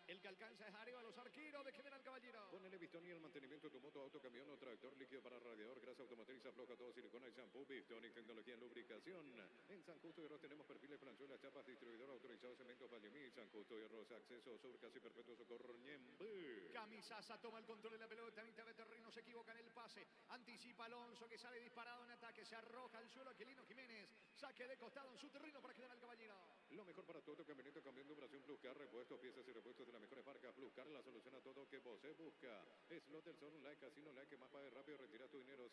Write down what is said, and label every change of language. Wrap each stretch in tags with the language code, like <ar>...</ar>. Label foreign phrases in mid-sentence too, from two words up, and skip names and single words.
<es>El que alcanza es arriba a los arqueros de General Caballero. Ponele Bistoni el mantenimiento de tu moto, auto, camión o tractor, líquido para radiador, grasa automotriz, afloja todo, silicona y shampoo. Bistoni, tecnología en lubricación. En San Justo de Ros tenemos perfiles, planchuelas, chapas, distribuidor autorizado, cemento, Vallemí. San Justo de Ros, acceso, sur, casi perpetuo socorro, Ñembe. Camisaza toma el control de la pelota. Mitad de terreno, se equivoca en el pase. Anticipa Alonso que sale disparado en ataque. Se arroja al suelo Aquilino Jiménez. Saque de costado en su terreno para General Caballero. Lo mejor para tu auto, camioneta, camión de operación Pluscar, repuestos, piezas y repuestos de las mejores marcas. Pluscar, la solución a todo que vos busca. Slot del Sol, un like, casino, like, que más pague rápido, retiras tu dinero.</es>